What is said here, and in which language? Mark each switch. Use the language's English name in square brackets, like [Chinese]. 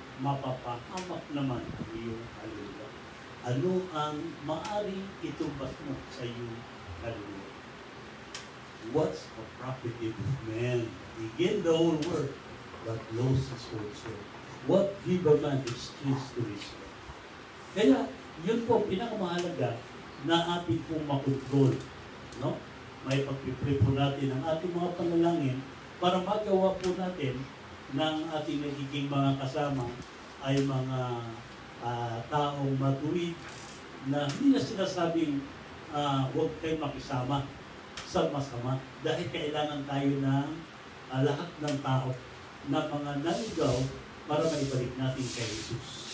[Filipino] Mapapahamak naman ang iyong kaluluwa. Ano ang maaaring itumbas mo sa iyong kaluluwa? [English] What's the profit of man? He gained the whole world, but lost his own soul. What give a man exchange to his life? [Filipino] Kaya, yun po, pinakamahalaga, na ating pong makontrol. No? May pagpipray po natin ang ating mga panalangin para magawa po natin ng ating nagiging mga kasama ay mga taong matuwid na hindi na sinasabing huwag kayong makisama sa masama dahil kailangan tayo ng lahat ng tao na mga naligaw para maibalik natin kay Jesus.